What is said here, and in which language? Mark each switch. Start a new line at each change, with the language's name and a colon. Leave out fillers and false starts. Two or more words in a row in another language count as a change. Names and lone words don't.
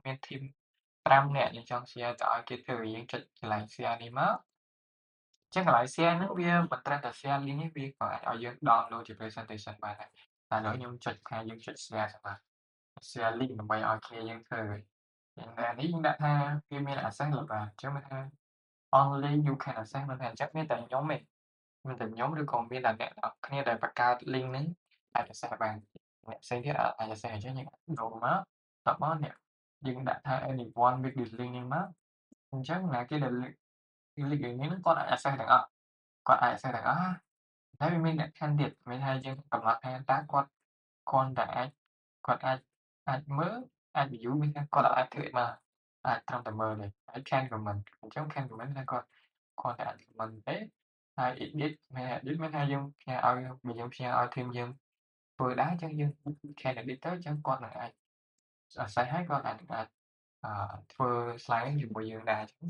Khmer: មាន team 5នាក់យើងចង់ share ទៅឲ្យគេធ្វើយើងចុចកន្លែង share នេះមកចឹងកន្លែង share ហ្នឹងវាមិនត្រឹមតែ
English: share link
Khmer: ទេវាក៏អាចឲ្យយើង download ជា presentation បានដែរតែឥឡូវខ្ញុំចុចខាងយើងចុច share សិនបាទ
English: share link
Khmer: ដើម្បីឲ្យគ្នា យើងធ្វើអានេះយើងដាក់ថាវាមាន access លើបាទអញ្ចឹងមានថា
English: only you can access
Khmer: មិនថាអញ្ចឹងមានតែខ្ញុំទេមានតែខ្ញុំឬក៏មានតែអ្នកទាំងអស់គ្នាដែលបង្កើត link ហ្នឹងអាច access បានអ្នកផ្សេងទៀតអាច access អញ្ចឹងយើងដូរមកតបមកនេះយើងដាក់ថា
English: anyone with this link
Khmer: នេះមកអញ្ចឹងណាគេ ដែល link ហ្នឹងគាត់អាច access ទាំងអស់គាត់អាច access ទាំងអស់តែវាមានលក្ខខណ្ឌទៀតមានថាយើងកំណត់ថាតើគាត់គ្រាន់តែអាចមើលអាច view មានថាគាត់អាចធ្វើអីបានអាចត្រឹមតែមើលទេហើយ
English: can comment
Khmer: អញ្ចឹង
English: can comment
Khmer: ថាគាត់គ្រាន់តែអាច comment ទេហើយ edit មានថាយើងផ្ញើឲ្យបើយើងផ្ញើឲ្យ team យើងធ្វើដែរអញ្ចឹងយើង
English: can edit
Khmer: ទៅអញ្ចឹងគាត់នឹងអាច access ហើយគាត់អាចធ្វើ slide ជាមួយយើងដែរ